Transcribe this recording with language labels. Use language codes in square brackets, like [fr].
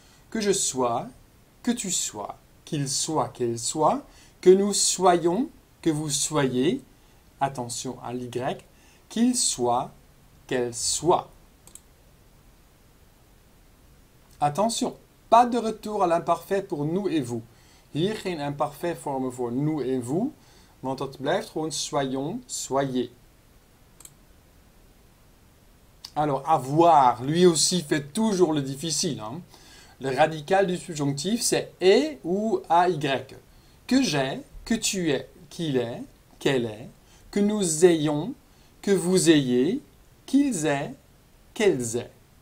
[fr] Que je sois, que tu sois, qu'il soit, qu'elle soit, que nous soyons, que vous soyez, attention à l'Y, qu'il soit, qu'elle soit. Attention, pas de retour à l'imparfait pour nous et vous. [nl] Hier geen imparfait vormen voor nous et vous, want dat blijft gewoon [fr] soyons, soyez. Alors, avoir, lui aussi fait toujours le difficile. Hein. Le radical du subjonctif, c'est est ou AY. Que j'ai, que tu es, qu'il est, qu'elle est, que nous ayons, que vous ayez, qu'ils aient, qu'elles aient.